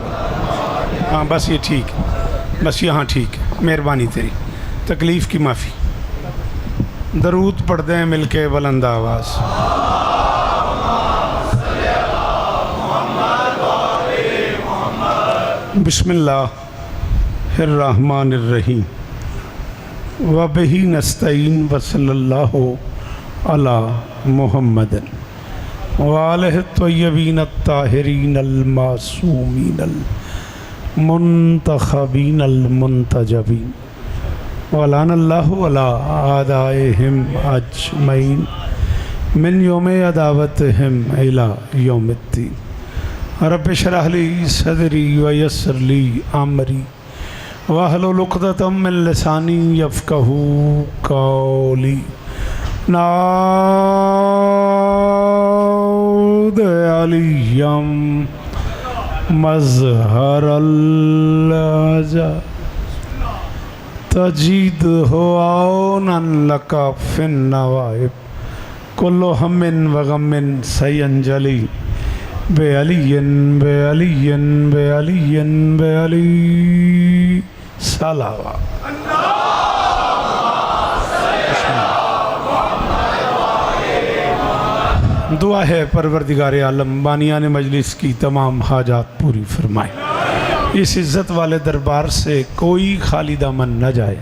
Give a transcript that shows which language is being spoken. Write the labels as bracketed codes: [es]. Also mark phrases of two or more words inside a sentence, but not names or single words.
[ur] ہاں بس یہ ٹھیک، بس یہاں ٹھیک. مہربانی تیری، تکلیف کی معافی. درود پڑھ دیں مل کے بلند آواز. [ar] بسم الله الرحمن الرحيم وبه نستعين وصلى الله على محمد وآله الطيبين الطاهرين المعصومين المنتخبين المنتجبين ولعنة الله على أعدائهم أجمعين من يوم عداوتهم إلى يوم الدين. رب اشرح لي صدري ويسر لي أمري واحلل عقدة من لساني يفقهوا قولي. ناد عليا مظهر العجا تجده عونا لك في النوائب كل هم وغم سينجلي بعلي بعلي بعلي بعلي صلوا. [ur] دعا ہے پروردگار عالم بانیان مجلس کی تمام حاجات پوری فرمائے. اس عزت والے دربار سے کوئی خالی دامن نہ جائے.